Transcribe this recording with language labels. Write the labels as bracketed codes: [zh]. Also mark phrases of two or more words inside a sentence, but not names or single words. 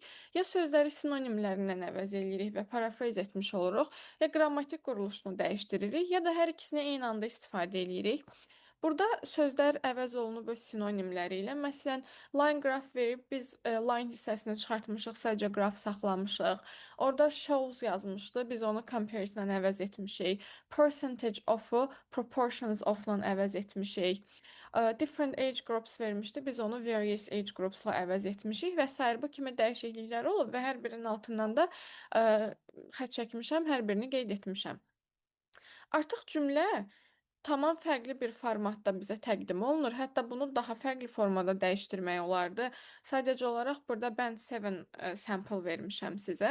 [az] Ya sözləri sinonimlərindən əvəz eləyirik və paraphrase etmiş oluruq, ya qrammatik quruluşunu dəyişdiririk, ya da hər ikisini eyni anda istifadə edirik. Burada sözlər əvəz olunub öz sinonimləri ilə. Məsələn, [en] line graph [az] verib biz line hissəsini çıxartmışıq, sadəcə graf saxlamışıq. Orada shows yazmışdı, biz onu comparison əvəz etmişik. [en] Percentage of-u proportions of-la [az] əvəz etmişik. [en] Different age groups [az] vermişdi, biz onu [en] various age groups-la [az] əvəz etmişik və s. Bu kimi dəyişikliklər olub və hər birinin altından da xətt çəkmişəm, hər birini qeyd etmişəm. Artıq cümlə tamam fərqli bir formatda bizə təqdim olunur. Hətta bunu daha fərqli formada dəyişdirmək olardı. Sadəcə olaraq burada [en] Band 7 sample [az] vermişəm sizə.